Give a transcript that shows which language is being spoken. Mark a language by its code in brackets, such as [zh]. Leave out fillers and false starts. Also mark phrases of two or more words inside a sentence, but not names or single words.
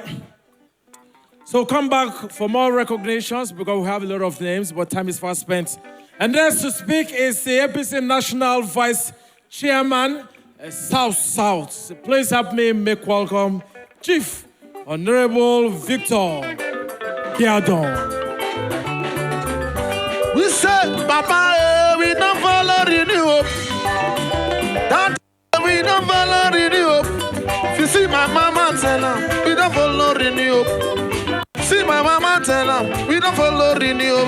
[en] So come back for more recognitions because we have a lot of names, but time is fast spent. And next to speak is the APC National Vice Chairman, South. Please help me make welcome Chief Honorable Victor Giadon. We said, Papa, we don't follow renew. That we don't follow renew. If you see my mama tell her, we don't follow renew. See my mama tell her, we don't follow renew.